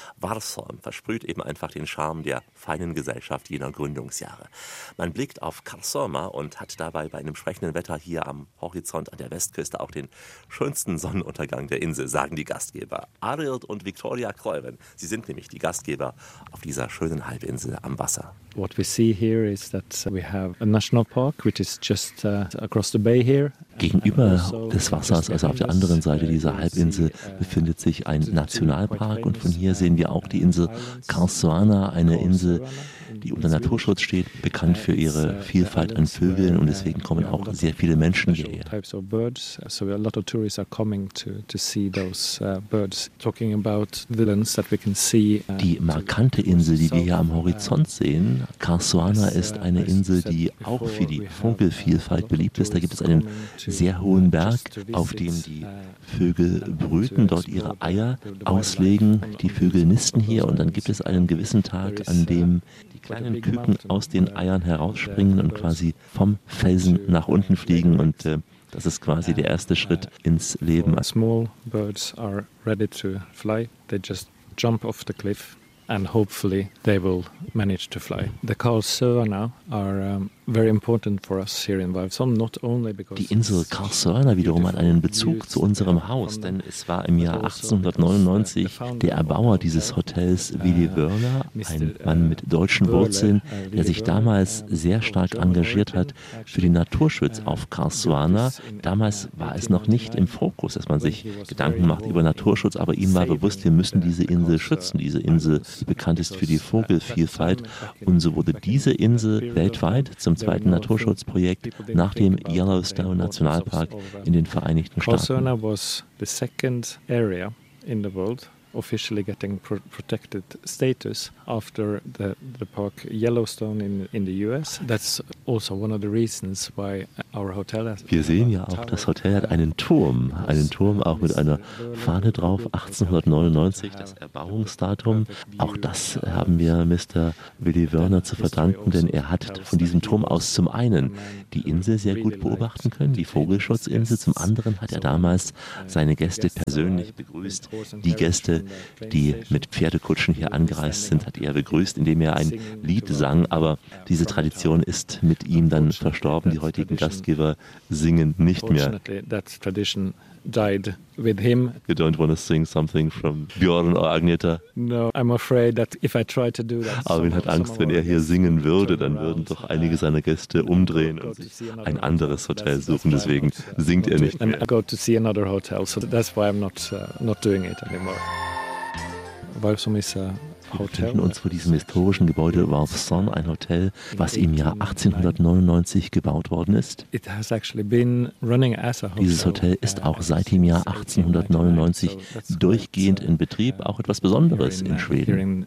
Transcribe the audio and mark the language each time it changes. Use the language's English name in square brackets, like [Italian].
[German] Warsholm versprüht eben einfach den Charme der feinen Gesellschaft jener Gründungsjahre. Man blickt auf Karlsruhe und hat dabei bei einem sprechenden Wetter hier am Horizont an der Westküste auch den schönsten Sonnenuntergang der Insel, sagen die Gastgeber. Arild und Victoria Kreuren, sie sind nämlich die Gastgeber auf dieser schönen Halbinsel am Wasser. [English] What we see here is that we have a national park, which is just across the bay here. [German] Gegenüber des Wassers, also auf der anderen Seite dieser Halbinsel, befindet sich ein Nationalpark. Und von hier sehen wir auch die Insel Karlsruhe, eine Insel, die unter Naturschutz steht, bekannt für ihre Vielfalt an Vögeln. Und deswegen kommen auch sehr viele Menschen hierher. [English] So a lot of tourists are coming to see those birds, talking about the lens that we can see. [German] Die markante Insel, die wir hier am Horizont sehen, Karlsruhe, ist eine Insel, die auch für die Vogelvielfalt beliebt ist. Da gibt es einen sehr hohen Berg, auf dem die Vögel brüten, dort ihre Eier auslegen. Die Vögel nisten hier und dann gibt es einen gewissen Tag, an dem die kleinen Küken aus den Eiern herausspringen und quasi vom Felsen nach unten fliegen. Und das ist quasi der erste Schritt ins Leben. [English] Small birds are ready to fly. They just jump off the cliff and hopefully they will manage to fly. The Karlsruhe are very important for us here in Vivesholm, not only because [German] die Insel Karlsruhe wiederum hat einen Bezug zu unserem Haus, denn es war im Jahr 1899 der Erbauer dieses Hotels Willy Wörler, ein Mann mit deutschen Wurzeln, der sich damals sehr stark engagiert hat für den Naturschutz auf Karlsruhe. Damals war es noch nicht im Fokus, dass man sich Gedanken macht über Naturschutz, aber ihm war bewusst, wir müssen diese Insel schützen, diese Insel, die bekannt ist für die Vogelvielfalt, und so wurde diese Insel weltweit zum zweiten Naturschutzprojekt nach dem Yellowstone Nationalpark in den Vereinigten Staaten. [English] Karlsruhe was the second area in the world officially getting protected status after the park Yellowstone in the US. That's also one of the reasons why our hotel has. [German] Wir sehen ja auch, das Hotel hat einen Turm auch mit einer Fahne drauf, 1899, das Erbauungsdatum. Auch das haben wir Mr. Willy Wörner zu verdanken, denn er hat von diesem Turm aus zum einen die Insel sehr gut beobachten können, die Vogelschutzinsel, zum anderen hat er damals seine Gäste persönlich begrüßt, die Gäste, die mit Pferdekutschen hier angereist sind, hat er begrüßt, indem er ein Lied sang. Aber diese Tradition ist mit ihm dann verstorben. Die heutigen Gastgeber singen nicht mehr. [English] Died with him. You don't want to sing something from Björn or Agneta? No, I'm afraid that if I try to do that. [German] Armin hat Angst, wenn er hier singen würde, dann würden doch einige seiner Gäste umdrehen und sich ein anderes Hotel suchen. Deswegen singt er nicht. [English] And I go to see another hotel, so that's why I'm not doing it anymore. [German] Wir befinden uns vor diesem historischen Gebäude Vivesholm, ein Hotel, was im Jahr 1899 gebaut worden ist. Dieses Hotel ist auch seit dem Jahr 1899 durchgehend in Betrieb, auch etwas Besonderes in Schweden.